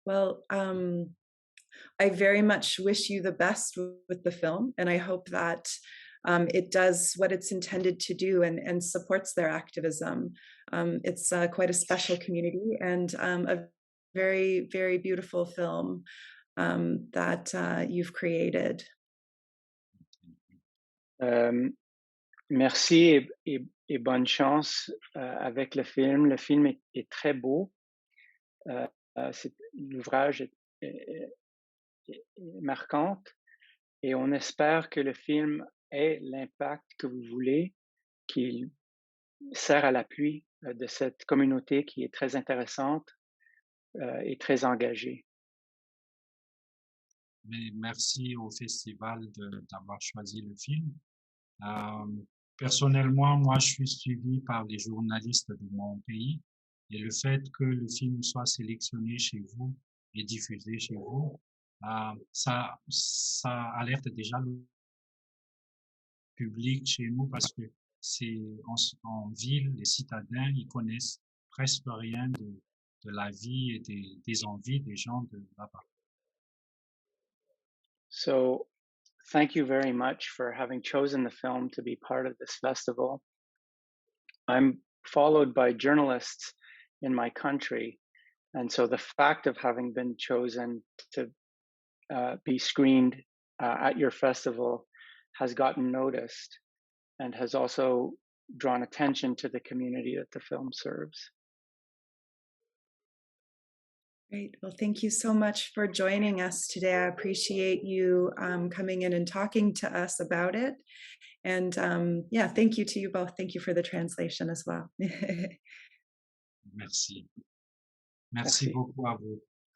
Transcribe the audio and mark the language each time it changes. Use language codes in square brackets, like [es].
[en] Well, I very much wish you the best with the film, and I hope that it does what it's intended to do and supports their activism. It's quite a special community and a very, very beautiful film that you've created. [fr] Merci et bonne chance avec le film. Le film est très beau. L'ouvrage est marquante et on espère que le film ait l'impact que vous voulez, qu'il sert à l'appui de cette communauté qui est très intéressante et très engagée. Mais merci au festival d'avoir choisi le film. Personnellement, moi, je suis suivi par les journalistes de mon pays et le fait que le film soit sélectionné chez vous et diffusé chez vous, ça alerte déjà le public chez nous parce que c'est en ville, les citadins, ils connaissent presque rien de la vie et des envies des gens de là-bas. [en] So, thank you very much for having chosen the film to be part of this festival. I'm followed by journalists in my country, and so the fact of having been chosen to be screened at your festival has gotten noticed and has also drawn attention to the community that the film serves. Great. Well, thank you so much for joining us today. I appreciate you coming in and talking to us about it. And yeah, thank you to you both. Thank you for the translation as well. [fr] Merci. Merci beaucoup à vous.